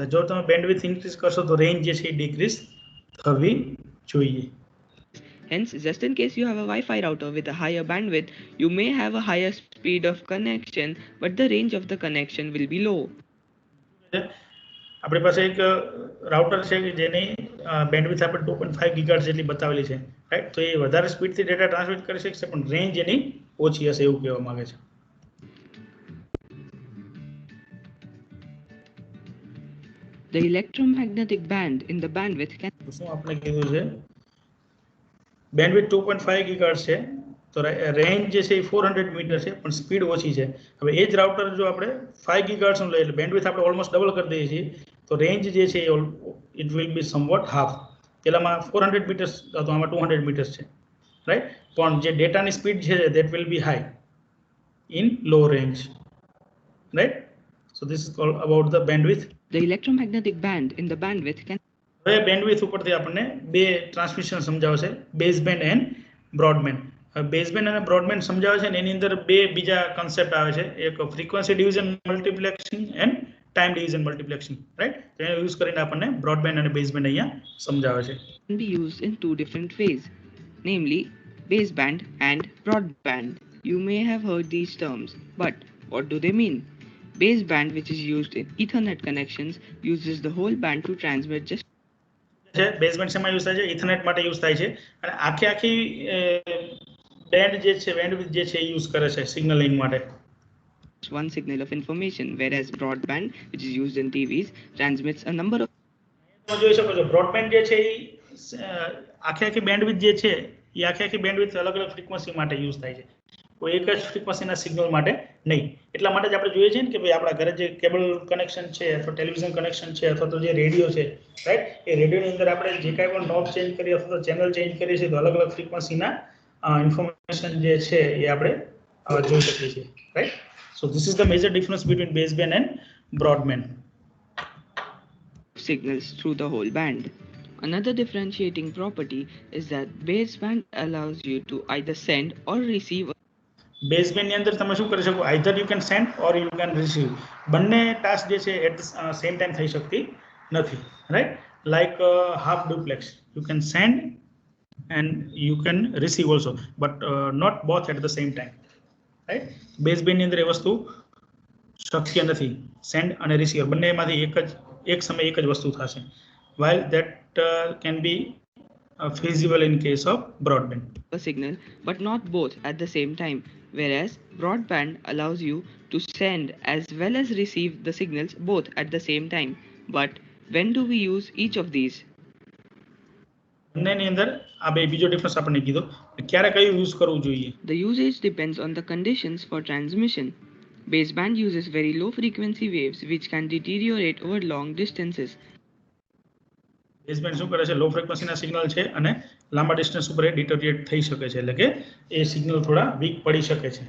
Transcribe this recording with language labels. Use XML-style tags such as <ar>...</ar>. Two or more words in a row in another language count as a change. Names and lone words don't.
<gu>જો તમે</gu> <en>bandwidth increase</en> <gu>કરશો તો રેન્જ જે છે એ ડિક્રીઝ થવી જોઈએ.</gu> <en>Hence, just in case you have a Wi-Fi router with a higher bandwidth, you may have a higher speed of connection, but the range of the connection will be low.</en> <gu>આપણી પાસે એક રાઉટર છે કે જેની બેન્ડવિડ્થ આપણે 2.5 ગીગાહર્ટ્ઝ જેટલી બતાવેલી છે, રાઈટ? તો એ વધારે સ્પીડથી</gu> <en>data transmit</en> <gu>કરી શકશે, પણ રેન્જ એની ઓછી હશે એવું કહેવા માંગે છે.</gu> <en>The electromagnetic band in the bandwidth can</en> <gu>શું આપણે કીધું છે? બેન્ડવિડ્થ 2.5 ગીગાહર્ટ્ઝ છે, તો રેન્જ જે છે એ 400 મીટર છે, પણ સ્પીડ ઓછી છે. હવે એ જ રાઉટર જો આપણે 5 ગીગાહર્ટ્ઝનું લઈએ એટલે બેન્ડવિડ્થ આપણે</gu> <en>almost double</en> <gu>કરી દઈએ છીએ, તો રેન્જ જે છે</gu> <en>it will be somewhat half.</en> <gu>પેલામાં 400 મીટર્સ હતો, આમાં 200 મીટર્સ છે, રાઈટ? પણ જે ડેટાની સ્પીડ છે</gu> <en>that will be high in low range, right? so this is called about the bandwidth. the electromagnetic band in the bandwidth can</en> <gu>હવે બેન્ડવિડ્થ ઉપરથી આપણને બે ટ્રાન્સમિશન સમજાવે છે,</gu> <en>baseband and broadband.</en> <gu>બેઝબેન્ડ અને બ્રોડબેન્ડ સમજાવે છે ને એની અંદર બે બીજા કન્સેપ્ટ આવે છે, એક</gu> <en>frequency division multiplexing and time division multiplexing,</en> <gu>રાઈટ? તો એને યુઝ કરીને આપણને બ્રોડબેન્ડ અને બેઝબેન્ડ અહીંયા સમજાવે છે.</gu> <en>be used in two different ways, namely baseband and broadband. You may have heard these terms, but what do they mean? Baseband, which is used in Ethernet connections, uses the whole band to transmit just</en> <gu>બેઝબેન્ડ શેમાં યુઝ થાય છે? ઇથરનેટ માટે યુઝ થાય છે, અને આખી બેન્ડ જે છે બેન્ડવિડ્થ જે છે યુઝ કરે છે સિગ્નલિંગ માટે.</gu> <en>one signal of information, whereas broadband, which is used in TVs, transmits a number of</en> <gu>તમે જોઈ શકો છો બ્રોડબેન્ડ જે છે એ આખી બેન્ડવિડ્થ જે છે એ આખી બેન્ડવિડ્થ અલગ અલગ ફ્રીક્વન્સી માટે યુઝ થાય છે. કોઈ એક જ ફ્રીક્વન્સીના સિગ્નલ માટે નહીં. એટલા માટે જ આપણે જોઈએ છીએ ને કે ભાઈ આપણા ઘરે જે</gu> <en>cable connection</en> <gu>છે અથવા</gu> <en>television connection</en> <gu>છે અથવા તો જે રેડિયો છે, રાઈટ, એ રેડિયોની અંદર આપણે જે કાંઈ પણ</gu> <en>knob change</en> <gu>કરીએ અથવા તો</gu> <en>channel change</en> <gu>કરીએ છીએ તો અલગ અલગ ફ્રીક્વન્સીના ઇન્ફોર્મેશન જે છે એ આપણે જોઈ શકીએ છીએ, રાઈટ.</gu> <en>so this is the major difference between baseband and broadband. Signals through the whole band. Another differentiating property is that baseband allows you to either send or receive.</en> <gu>બેઝબેન્ડની અંદર તમે શું કરી શકો?</gu> <en>either you can send or you can receive.</en> <gu>બંને ટાસ્ક જે છે</gu> <en>at same time</en> <gu>થઈ શકતી નથી, રાઈટ.</gu> <en>like half duplex, you can send and you can receive also, but not both at the same time, right.</en> <gu>બેઝબેન્ડની અંદર એ વસ્તુ શક્ય નથી. સેન્ડ અને રિસીવર બંનેમાંથી એક સમય એક જ વસ્તુ થશે.</gu> <en>while that can be feasible in case of broadband. A signal, but not both at the same time, whereas broadband allows you to send as well as receive the signals both at the same time. But when do we use each of these?</en> <gu>બંનેની અંદર આ બે બીજો ડિફરન્સ આપણને કીધો, ક્યારે કયું યુઝ કરવું જોઈએ.</gu> <en>The usage depends on the conditions for transmission. Baseband uses very low frequency waves which can deteriorate over long distances.</en> <gu>બેઝબેન્ડ શું કરે છે? લો ફ્રીક્વન્સીના સિગ્નલ છે અને લાંબા ડિસ્ટન્સ ઉપર એ ડિટોરિએટ થઈ શકે છે, એટલે કે એ સિગ્નલ થોડા વીક પડી શકે છે.</gu>